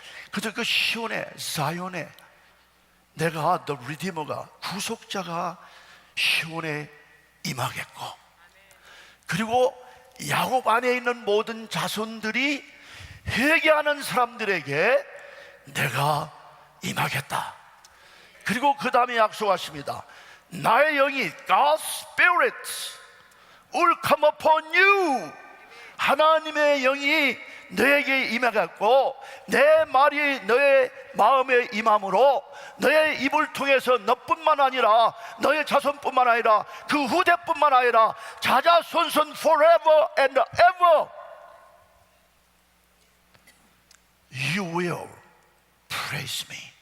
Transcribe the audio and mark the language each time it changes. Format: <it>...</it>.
<ko>그래서 그 시온에, 자연에 내가 The Redeemer가, 구속자가 시온에 임하겠고, 그리고 야곱 안에 있는 모든 자손들이 회개하는 사람들에게 내가 임하겠다. 그리고 그 다음에 약속하십니다. 나의 영이</ko> <en>God's Spirit will come upon you.</en> <ko>하나님의 영이 너에게 임해갖고 내 말이 너의 마음에 임함으로 너의 입을 통해서 너뿐만 아니라 너의 자손뿐만 아니라 그 후대뿐만 아니라 자자손손</ko> <en>forever and ever you will praise me.</en>